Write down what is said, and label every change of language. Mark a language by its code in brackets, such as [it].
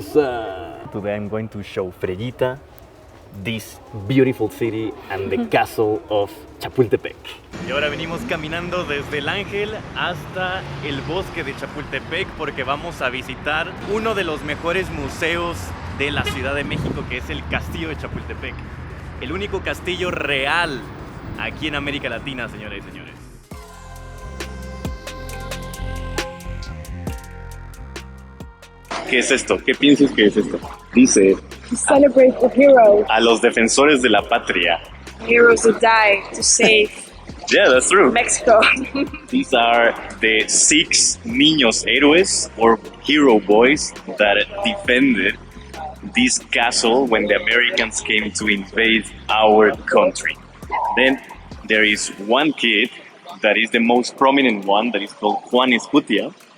[en] Today I'm going to show Freyita this beautiful city and the castle of Chapultepec. [es] Y ahora venimos caminando desde el Ángel hasta el bosque de Chapultepec porque vamos a visitar uno de los mejores museos de la Ciudad de México, que es el Castillo de Chapultepec. El único castillo real aquí en América Latina, señores y señores. ¿Qué es esto? ¿Qué piensas que es esto? Dice: [en] To celebrate the heroes. [es] a los defensores de la patria. [en] Heroes who died to save Yeah, that's true. Mexico. These are the 6 niños héroes or hero boys that defended this castle when the Americans came to invade our country. Then there is one kid that is the most prominent one, that is called Juan Escutia.